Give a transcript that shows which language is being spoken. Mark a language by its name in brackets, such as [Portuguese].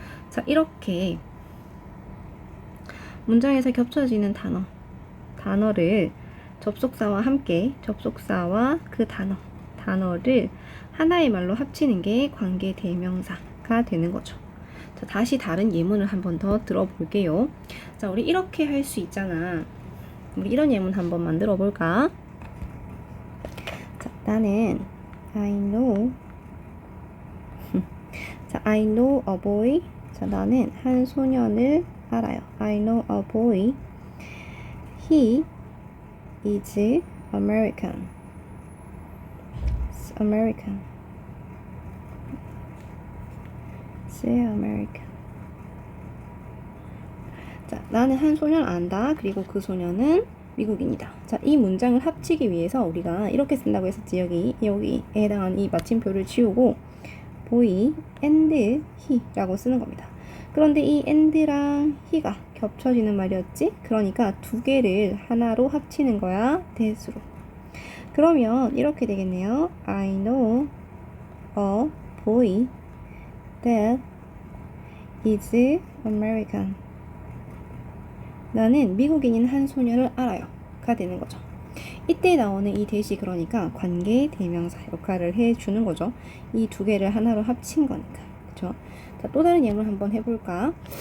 [Korean] 자, 이렇게 문장에서 겹쳐지는 단어를 접속사와 함께 접속사와 그 단어를 하나의 말로 합치는 게 관계 대명사가 되는 거죠. 자, 다시 다른 예문을 한번 더 들어볼게요. 자, 우리 이렇게 할 수 있잖아. 우리 이런 예문 한번 만들어 볼까? 자, 나는 [English] I know 자, I know a boy. [Korean] 자, 나는 한 소년을 알아요. [English] I know a boy. He is American. American. American. [Korean] 자, 나는 한 소년을 안다. 그리고 그 소년은 미국인이다. 자, 이 문장을 합치기 위해서 우리가 이렇게 쓴다고 했었지. 여기에 해당하는 이 마침표를 지우고 [English] boy and he [Korean] 라고 쓰는 겁니다. 그런데 이 and랑 he가 겹쳐지는 말이었지? 그러니까 두 개를 하나로 합치는 거야. that으로. 그러면 이렇게 되겠네요. [English] I know a boy that is American. [Korean] 나는 미국인인 한 소년을 알아요. 가 되는 거죠. 이때 나오는 이 that이 그러니까 관계 대명사 역할을 해주는 거죠. 이 두 개를 하나로 합친 거니까. 그쵸? 자, 또 다른 예문 한번 해볼까?